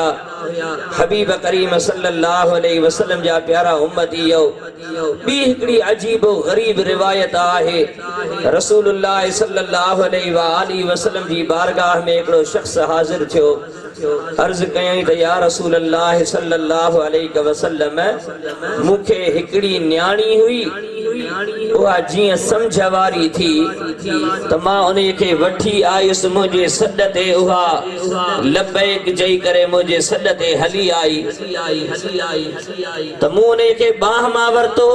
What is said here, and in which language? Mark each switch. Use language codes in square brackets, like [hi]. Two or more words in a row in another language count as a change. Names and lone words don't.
[sd] हबीब करीम [ar] صلى الله عليه وسلم [sd] जा प्यारा उम्मतीयो ॿी हिकिड़ी अजीब गरीब रिवायत आहे। रसूलुल्लाह [ar] صلى الله عليه وسلم [sd] जी बारगाह में हिकिड़ो शख्स हाज़िर थियो। अर्ज़ कयई त [ar] يا رسول الله صلى الله عليه وسلم [sd] मूंखे हिकिड़ी न्याणी हुई उहा जीअं समझ वारी थी त मां उन खे वठी आयुसि मुंहिंजे सॾ ते उहा लबैक चई करे मुंहिंजे सॾ ते हली आई त मूं उन खे बाह मां वरतो।